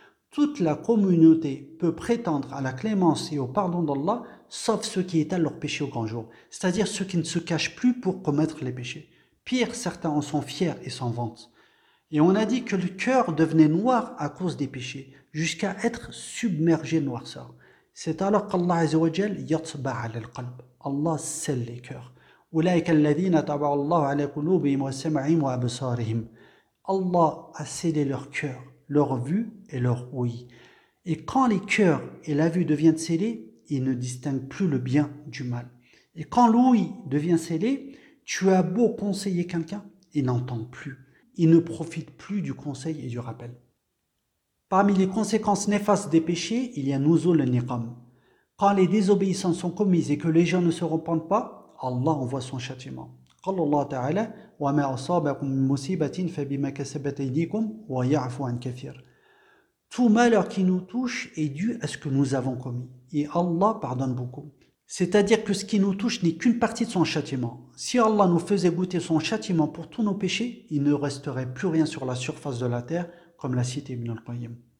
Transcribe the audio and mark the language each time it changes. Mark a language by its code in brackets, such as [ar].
[fr] Toute la communauté peut prétendre à la clémence et au pardon d'Allah, sauf ceux qui étalent leurs péchés au grand jour, c'est-à-dire ceux qui ne se cachent plus pour commettre les péchés. Pire, certains en sont fiers et s'en vantent. Et on a dit que le cœur devenait noir à cause des péchés, jusqu'à être submergé de noirceur. C'est alors qu'Allah azza wa jal [ar] yatba 'ala al-qalb. [fr] Allah scelle les cœurs. [ar] أولئك الذين طبع الله على قلوبهم وسمعهم وأبصارهم. [fr] Allah a scellé leur cœur, leur vue et leur ouïe. Et quand les cœurs et la vue deviennent scellés, ils ne distinguent plus le bien du mal. Et quand l'ouïe devient scellée, tu as beau conseiller quelqu'un, il n'entend plus. Il ne profite plus du conseil et du rappel. Parmi les conséquences néfastes des péchés, il y a [ar] nuzul al-niqam. [fr] Quand les désobéissances sont commises et que les gens ne se repentent pas, Allah envoie son châtiment. [ar] قال الله تعالى وما أصابكم من مصيبة فبما كسبت أيديكم ويعفو عن كثير. [fr] Tout malheur qui nous touche est dû à ce que nous avons commis. Et Allah pardonne beaucoup. C'est-à-dire que ce qui nous touche n'est qu'une partie de son châtiment. Si Allah nous faisait goûter son châtiment pour tous nos péchés, il ne resterait plus rien sur la surface de la terre, comme l'a cité Ibn al-Qayyim.